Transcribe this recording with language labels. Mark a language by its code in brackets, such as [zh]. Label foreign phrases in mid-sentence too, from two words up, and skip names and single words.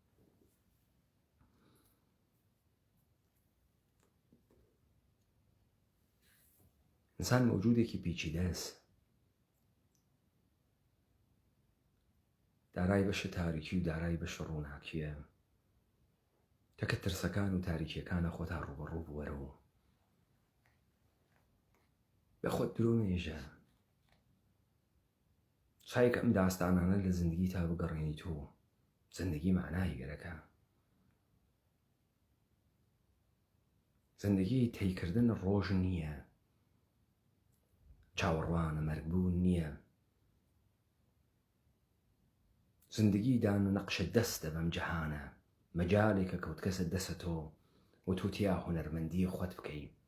[ckb] ئینسان مەوجودێکی پیچیدەست، دارای بەشە تاریکی و دارای بەشە ڕووناکیە. تەکە ترسەکان و تاریکیەکانە خۆتا ڕوبەڕوو بوەرەوە بە خۆت درۆ مێژە شایەکە ئەم داستانانە لە زندگی تا بگەڕێنی تۆ زندگی معنای گەرەکە. زندگی تێیکردن ڕۆژ نییە، چاوەڕوانە مەرگبوون نییە. زندگی دان و نەقشە دەستە بەم جەهانە، مەجالێکە کەوت کەسە دەسە تۆ و تۆ تیا هونەرمەندی خۆت بکەی.